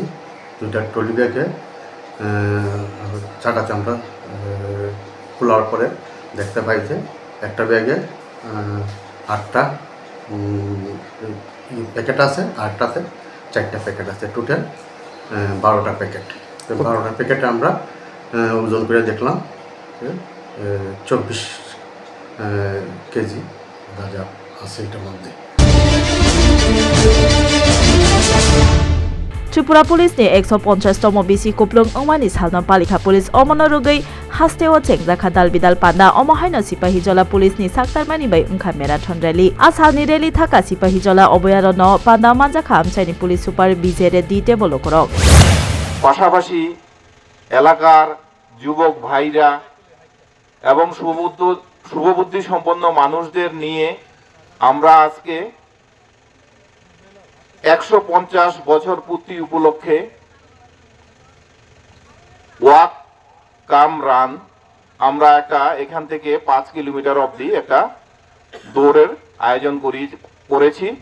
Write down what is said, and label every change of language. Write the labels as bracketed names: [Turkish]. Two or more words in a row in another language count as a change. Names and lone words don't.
[Bangla] 2টা ট্রলি ব্যাগে চাকাতে আমরা খোলার পরে দেখতে পাই যে একটা ব্যাগে 8টা প্যাকেট আছে, আরটাতে 4টা প্যাকেট আছে, টোটাল 12টা প্যাকেট। তো 12টা প্যাকেটে আমরা ওজন করে দেখলাম 24 কেজি গাঁজা আছে এটার মধ্যে। [Kok Borok] त्रिपुरा पुलिस ने 150 बिसि कुप्लुंग अंगमानि सालना पालिका पुलिस अमन रुगै हास्तेव चेंगजाखा दाल बिदाल पान्दा अमहायना सिपाही जला पुलिस नि साक्तारमानि बै उंखा मेराथन रैली आसालनि रैली थाका सिपाही जला अभयारण्य पान्दा मानजाखा आमचाइनि पुलिस सुपार बिजेरे डी टेबल करक [Bangla] পাশাপাশি এলাকার যুবক ভাইরা এবং শুভবুদ্ধি সম্পন্ন মানুষদের নিয়ে আমরা আজকে 150 বছর পূর্তি উপলক্ষে [English] walk cum run [Bangla] আমরা একটা এখান থেকে 5 কিলোমিটার অবধি একটা দৌড়ের আয়োজন করেছি।